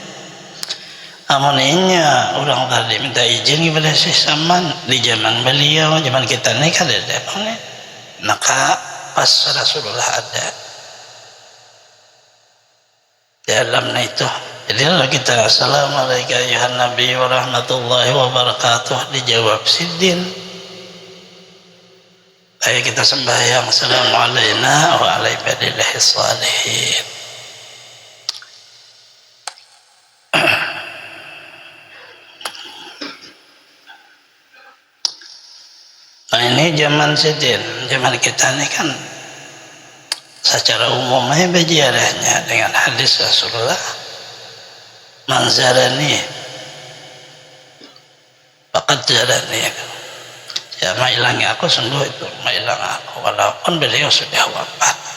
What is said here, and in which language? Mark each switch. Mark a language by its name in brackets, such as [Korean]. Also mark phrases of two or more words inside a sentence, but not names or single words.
[Banjar] Amuninya orang tadi minta izin kepada Syekh Saman di zaman beliau, zaman kita ini kan ada nih. Maka pas Rasulullah ada di alamnya itu. Jadi kalau kita [Arabic] السلام عليكم يا نبي ورحمة الله وبركاته, [Banjar] dijawab Sidin. Ayo kita sembahyang [Arabic] السلام عليكم وعلى عباد الله الصالحين. [Banjar] Nah ini zaman Sidin, zaman kita ini kan secara umumnya berziarahnya dengan hadis Rasulullah, [Arabic] من رآني فقد رآني, [Banjar] ya mailangi aku sungguh itu mailang aku, walaupun beliau sudah wafat.